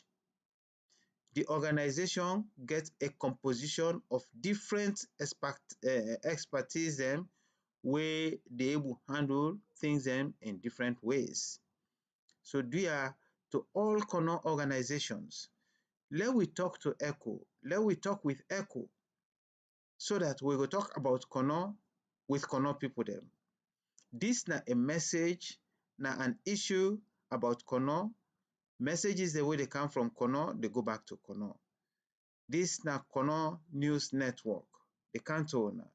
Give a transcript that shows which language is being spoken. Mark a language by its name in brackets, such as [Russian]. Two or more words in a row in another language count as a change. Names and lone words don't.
[Krio] The organization gets a composition of different expertise them wey dey able handle things dem in different ways. So dear to all Kono organizations, let we talk to ECHO, let we talk with ECHO so that we go talk about Kono with Kono people dem. This na a message, na an issue about Kono. Messages the way they come from Kono, they go back to Kono. This na Kono News Network, the Kanto owner.